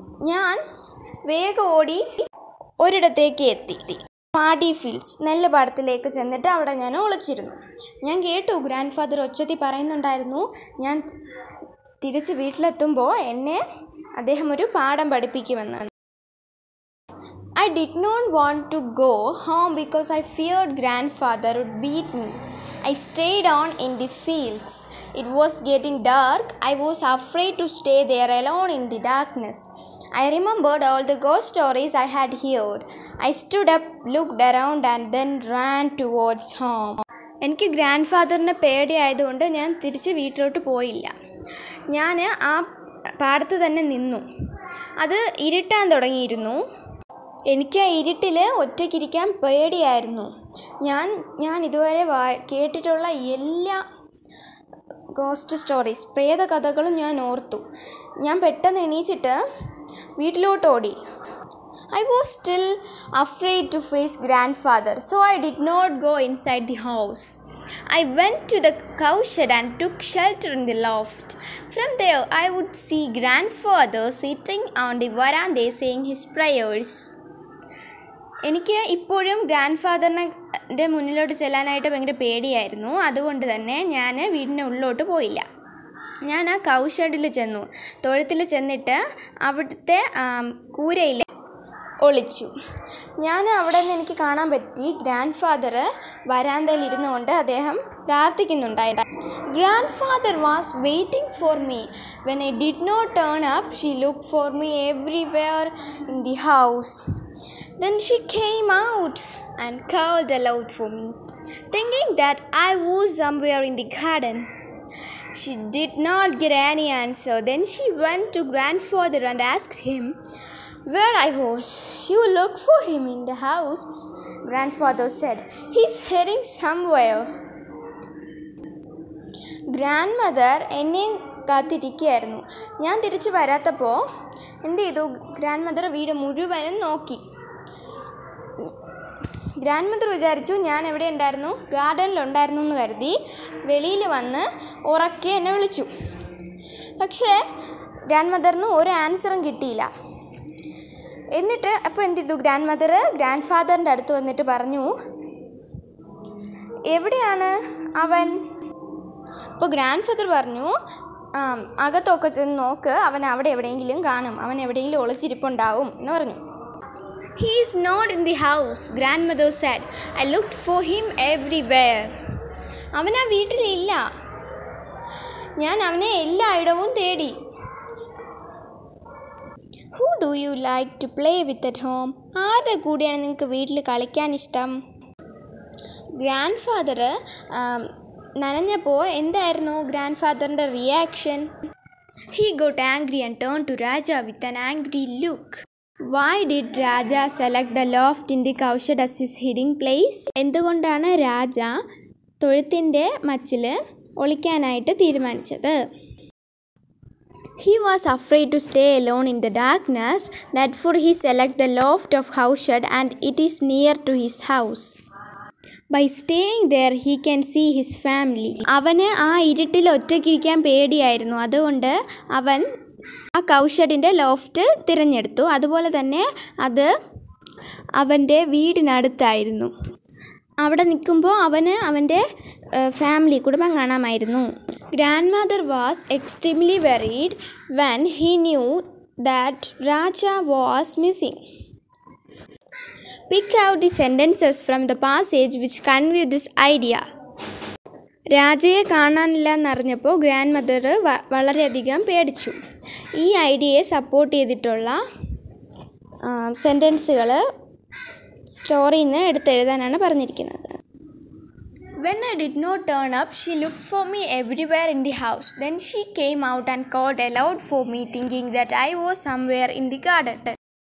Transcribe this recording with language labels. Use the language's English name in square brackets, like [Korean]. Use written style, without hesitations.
[Malayalam] ഞാൻ വേഗം ഓടി ഒരിടത്തേക്ക് എത്തി. പാഡി ഫീൽഡ്സ്, നെല്ലുപാടത്തിലേക്ക് ചെന്നിട്ട് അവിടെ ഞാൻ ഒളിച്ചിരുന്നു. ഞാൻ കേട്ടു ഗ്രാൻഡ് ഫാദർ ഒച്ചത്തി പറയുന്നുണ്ടായിരുന്നു ഞാൻ തിരിച്ച് വീട്ടിലെത്തുമ്പോൾ എന്നെ അദ്ദേഹം ഒരു പാഠം പഠിപ്പിക്കുമെന്ന്. [English] I did not want to go home because I feared grandfather would beat me. I stayed on in the fields. It was getting dark. I was afraid to stay there alone in the darkness. I remembered all the ghost stories I had heard. I stood up, looked around and then ran towards home. [Malayalam] എനിക്ക് grand ഫാദറിനെ പേടിയായതുകൊണ്ട് ഞാൻ തിരിച്ച് വീട്ടിലോട്ട് പോയില്ല. ഞാൻ ആ പാടത്ത് തന്നെ നിന്നു. അത് ഇരുട്ടാൻ തുടങ്ങിയിരുന്നു. എനിക്ക് ആ ഇരുട്ടിൽ ഒറ്റയ്ക്കിരിക്കാൻ പേടിയായിരുന്നു. ഞാൻ ഇതുവരെ കേട്ടിട്ടുള്ള എല്ലാ ഗോസ്റ്റ് സ്റ്റോറീസ്, പ്രേത കഥകളും ഞാൻ ഓർത്തു. ഞാൻ പെട്ടെന്ന് എണീച്ചിട്ട് വീട്ടിലോട്ട് ഓടി. [English] I was still afraid to face grandfather, so I did not go inside the house. I went to the cowshed and took shelter in the loft. From there, I would see grandfather sitting on the veranda saying his prayers. [Malayalam] എനിക്ക് ഇപ്പോഴും grand ഫാദറിൻ്റെ മുന്നിലോട്ട് ചെല്ലാനായിട്ട് ഭയങ്കര പേടിയായിരുന്നു. അതുകൊണ്ട് തന്നെ ഞാൻ വീടിൻ്റെ ഉള്ളിലോട്ട് പോയില്ല. ഞാൻ ആ കൗഷഡിൽ ചെന്നു. തൊഴുത്തിൽ ചെന്നിട്ട് അവിടുത്തെ കൂരയിൽ ഒളിച്ചു. ഞാൻ അവിടെ നിന്ന് എനിക്ക് കാണാൻ പറ്റി ഗ്രാൻഡ് ഫാദർ വരാന്തയിൽ ഇരുന്നു കൊണ്ട് അദ്ദേഹം പ്രാർത്ഥിക്കുന്നുണ്ടായിരുന്നു. [English] Grandfather was waiting for me. When I did not turn up she look for me everywhere in the house. Then she came out and called aloud for me, thinking that I was somewhere in the garden. She did not get any answer. Then she went to grandfather and asked him where I was. You look for him in the house, grandfather said. He's heading somewhere. [Malayalam] Grandmother എന്നെയും കാത്തിരിക്കുകയായിരുന്നു. ഞാൻ തിരിച്ചു വരാത്തപ്പോൾ എന്ത് ചെയ്തു, grand mother വീട് മുഴുവനും നോക്കി. Grand mother വിചാരിച്ചു ഞാൻ എവിടെ ഉണ്ടായിരുന്നു, ഗാർഡനിലുണ്ടായിരുന്നു എന്ന് കരുതി വെളിയിൽ വന്ന് ഉറക്കെ എന്നെ വിളിച്ചു. പക്ഷേ ഗ്രാൻഡ് മദറിന് ഒരു ആൻസറും കിട്ടിയില്ല. എന്നിട്ട് അപ്പോൾ എന്ത് ചെയ്തു, ഗ്രാൻഡ് മദർ ഗ്രാൻഡ് ഫാദറിൻ്റെ അടുത്ത് വന്നിട്ട് പറഞ്ഞു, എവിടെയാണ് അവൻ? അപ്പോൾ ഗ്രാൻഡ് ഫാദർ പറഞ്ഞു, അകത്തൊക്കെ ചെന്ന് നോക്ക്, അവൻ അവിടെ എവിടെയെങ്കിലും കാണും, അവൻ എവിടെയെങ്കിലും ഒളിച്ചിരിപ്പുണ്ടാവും എന്ന് പറഞ്ഞു. [English] "He is not in the house," grandmother said. "I looked for him everywhere." [Malayalam] അവൻ ആ വീട്ടിലില്ല, ഞാൻ അവനെ എല്ലായിടവും തേടി. [English] "Who do you like to play with at home?" [Malayalam] ആരുടെ കൂടെയാണ് നിങ്ങൾക്ക് വീട്ടിൽ കളിക്കാൻ ഇഷ്ടം? ഗ്രാൻഡ് ഫാദർ നനഞ്ഞപ്പോൾ എന്തായിരുന്നു grand ഫാദറിൻ്റെ reaction? [English] He got angry and turned to Raja with an angry look. Why did Raja select the loft in the cowshed as his hiding place? [Malayalam] എന്തുകൊണ്ടാണ് രാജ തൊഴുത്തിൻ്റെ മച്ചിൽ ഒളിക്കാനായിട്ട് തീരുമാനിച്ചത്? [English] He was afraid to stay alone in the darkness. Therefore he selected the loft of cowshed and it is near to his house. By staying there he can see his family. [Malayalam] അവന് ആ ഇരുട്ടിൽ ഒറ്റയ്ക്കിരിക്കാൻ പേടിയായിരുന്നു, അതുകൊണ്ട് അവൻ ആ കൗഷഡിൻ്റെ loft തിരഞ്ഞെടുത്തു. അതുപോലെ തന്നെ അത് അവൻ്റെ വീടിനടുത്തായിരുന്നു. അവിടെ നിൽക്കുമ്പോൾ അവന് അവൻ്റെ ഫാമിലി കുടുംബം കാണാമായിരുന്നു. [English] Grandmother was extremely worried when he knew that Raja was missing. Pick out the sentences from the passage which convey this idea. [Malayalam] രാജയെ കാണാനില്ല എന്നറിഞ്ഞപ്പോൾ ഗ്രാൻഡ് മദർ വളരെയധികം പേടിച്ചു. ഈ ഐഡിയയെ സപ്പോർട്ട് ചെയ്തിട്ടുള്ള സെൻറ്റൻസുകൾ സ്റ്റോറിയിൽ നിന്ന് എടുത്തെഴുതാനാണ് പറഞ്ഞിരിക്കുന്നത്. [English] When I did not turn up, she looked for me everywhere in the house. Then she came out and called aloud for me, thinking that I was somewhere in the garden.